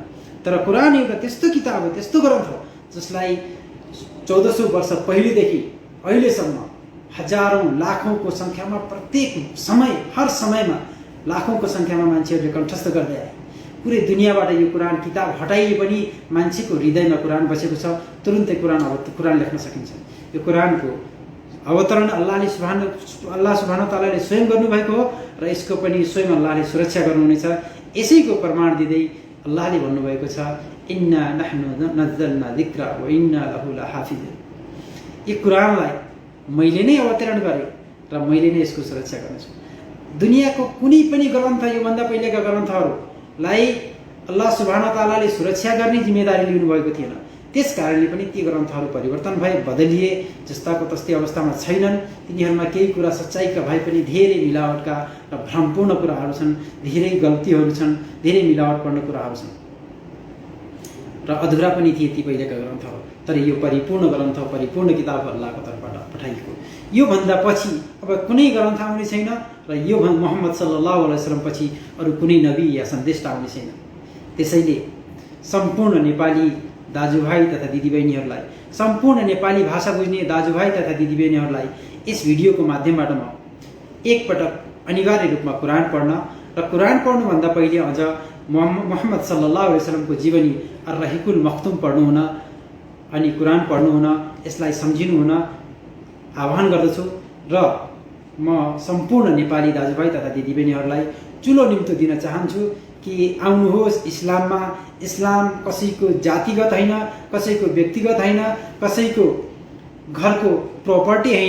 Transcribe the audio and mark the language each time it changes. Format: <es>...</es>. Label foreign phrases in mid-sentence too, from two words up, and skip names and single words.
<ne>तर कुरान एउटा त्यस्तो किताब हो, त्यस्तो ग्रन्थ हो जसलाई 1400 वर्ष पहिलेदेखि अहिलेसम्म हजारौं लाखौंको संख्यामा प्रत्येक समय, हर समयमा लाखौंको संख्यामा मान्छेहरूले कण्ठस्थ गर्दै आए। पुरै दुनियाँबाट यो कुरान किताब हटाइए पनि मान्छेको हृदयमा कुरान बसेको छ। तुरुन्तै कुरान लेख्न सकिन्छ। यो कुरानको अवतरण अल्लाह</ne> <ar>سبحانه وتعالى</ar> <ne>स्वयं गर्नुभएको हो र यसको पनि स्वयं अल्लाहले सुरक्षा गर्नुहुनेछ। यसैको प्रमाण दिँदै अल्लाहले भन्नुभएको छ,</ne> <ar>إنا نحن نزلنا الذكر وإنا له لحافظون.</ar> <ne>यो कुरानलाई मैले नै अवतरण गरेँ र मैले नै यसको सुरक्षा गर्नेछु। दुनियाँको कुनै पनि ग्रन्थ, योभन्दा पहिलेका ग्रन्थहरूलाई अल्लाह</ne> <ar>سبحانه وتعالى</ar> <ne>सुरक्षा गर्ने जिम्मेदारी लिनुभएको थिएन। त्यस कारणले पनि ती ग्रन्थहरू परिवर्तन भए, बदलिए, जस्ताको तस्तै अवस्थामा छैनन्। तिनीहरूमा केही कुरा सच्चाइका भए पनि धेरै मिलावटका र भ्रमपूर्ण कुराहरू छन्, धेरै गल्तीहरू छन्, धेरै मिलावटपूर्ण कुराहरू छन् र अधुरा पनि थिए ती पहिलेका ग्रन्थहरू। तर यो परिपूर्ण ग्रन्थ, परिपूर्ण किताब अल्लाहको तर्फबाट पठाइएको। यो भन्दा पछि अब कुनै ग्रन्थ आउने छैन र यो मुहम्मद</ne> <ar>صلى الله عليه وسلم</ar> <ne>पछि अरू कुनै नबी या सन्देशता आउने छैन। त्यसैले सम्पूर्ण नेपाली दाजुभाइ तथा दिदीबहिनीहरूलाई, सम्पूर्ण नेपाली भाषा बुझ्ने दाजुभाइ तथा दिदीबहिनीहरूलाई यस भिडियोको माध्यमबाट म एकपटक अनिवार्य रूपमा कुरान पढ्न र कुरान पढ्नुभन्दा पहिले अझ मुहम्मद</ne> <ar>صلى الله عليه وسلم</ar> <ne>जीवनी अर्रहिकुल मख्तुम पढ्नुहुन अनि कुरान पढ्नुहुन, यसलाई सम्झिनुहुन आह्वान गर्दछु र म सम्पूर्ण नेपाली दाजुभाइ तथा दिदीबहिनीहरूलाई चुलो निम्तो दिन चाहन्छु कि आउनुहोस् इस्लाममा। इस्लाम कसैको जातिगत होइन, कसैको व्यक्तिगत होइन, कसैको घरको प्रपर्टी होइन।</ne>